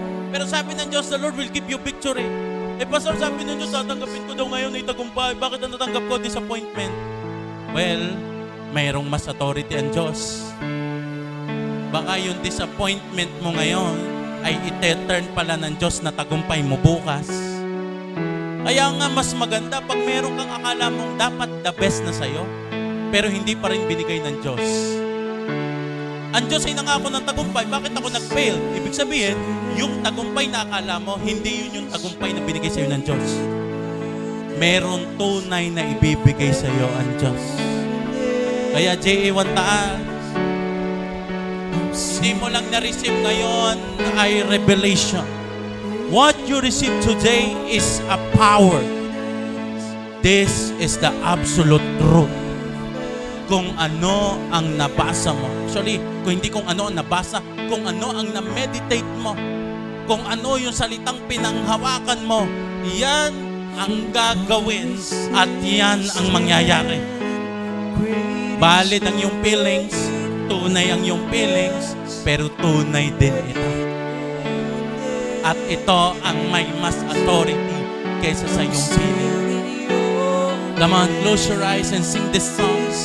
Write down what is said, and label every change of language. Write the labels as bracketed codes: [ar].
[tl] Pero sabi ng Diyos, [en] the Lord will give you victory. [tl] Pastor, sabi ng Diyos, tatanggapin ko daw ngayon ay tagumpay. Bakit ang natanggap ko? Disappointment. Well, mayroong mas authority ang Diyos. Baka yung disappointment mo ngayon ay ite-turn pala ng Diyos na tagumpay mo bukas. Kaya nga mas maganda pag meron kang akala mong dapat the best na sa'yo, pero hindi pa rin binigay ng Diyos. Ang Diyos ay nangako ng tagumpay, bakit ako nag-fail? Ibig sabihin, yung tagumpay na akala mo, hindi yun yung tagumpay na binigay sa'yo ng Diyos. Meron tunay na ibibigay sa'yo ang Diyos. Kaya JA1 Taal, hindi mo lang na-receive ngayon ay revelation. [en] What you receive today is a power. This is the absolute truth. [tl] Kung ano ang nabasa mo. Actually, kung hindi kung ano ang nabasa, kung ano ang na-meditate mo, kung ano yung salitang pinanghawakan mo, yan ang gagawin at yan ang mangyayari. Valid ang iyong feelings, tunay ang iyong feelings, pero tunay din ito. At ito ang may mas authority kaysa sa iyong feeling. [en] Come on, close your eyes and sing this song.